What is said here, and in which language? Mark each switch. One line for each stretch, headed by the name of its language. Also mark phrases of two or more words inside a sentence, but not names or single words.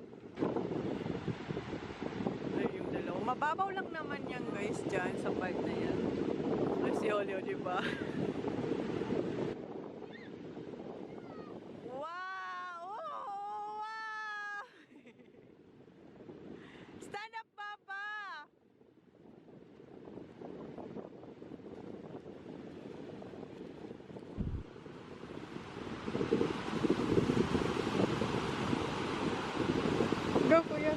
Filipino: Ay, yung dalawa. Mababaw lang naman yan, guys, dyan sa part na yan. Ay, si Olio, diba? Wow!
English: Oh, wow! Stand up, Papa! Go, Kuya.